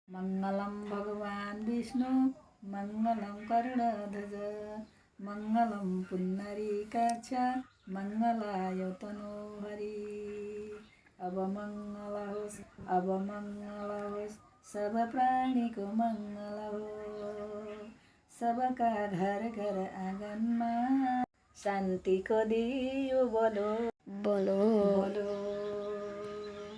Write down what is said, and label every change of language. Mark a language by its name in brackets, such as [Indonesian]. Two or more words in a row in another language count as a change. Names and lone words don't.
[Sanskrit] मङ्गलं भगवान् विष्णु मङ्गलं करुणध्वज मङ्गलं पुण्डरीकाक्ष मङ्गलाय तनोहरि। [Nepali] अब मङ्गल होस्, अब मङ्गल होस्, सब प्राणीको मङ्गल होस्। सबका घर घर आँगनमा शान्तिको दियो बलोस्।